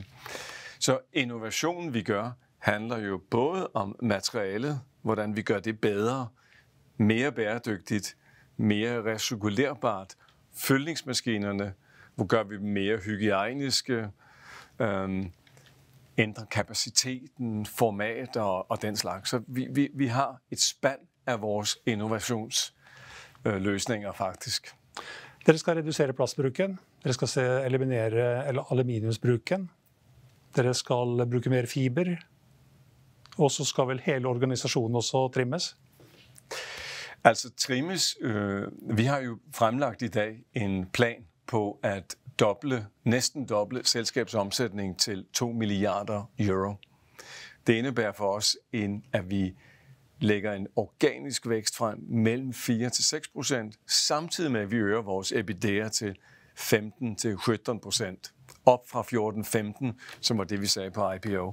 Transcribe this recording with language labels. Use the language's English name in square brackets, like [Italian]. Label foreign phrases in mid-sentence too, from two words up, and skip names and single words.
[Danish] Så innovationen, vi gør, handler jo både om materialet, hvordan vi gør det bedre, mere bæredygtigt, mere recirkulerbart, fyldningsmaskinerne, hvor gør vi dem mere hygiejniske, ændrer kapaciteten, format og den slags. Så vi har et spand af vores innovationsløsninger faktisk. [Norwegian] Dere skal reducere plastbruken, dere skal eliminere aluminiumsbruken, dere skal bruke mer fiber, og så skal vel hele organisasjonen også trimmes? [Danish] Altså trimmes, vi har jo fremlagt i dag en plan på at næsten doble selskabsomsætning til 2 milliarder euro. Det indebærer for os, at vi lægger en organisk vækst frem mellem 4-6%, samtidig med at vi øger vores EBITDA til 15-17%, op fra 14-15, som var det, vi sagde på IPO.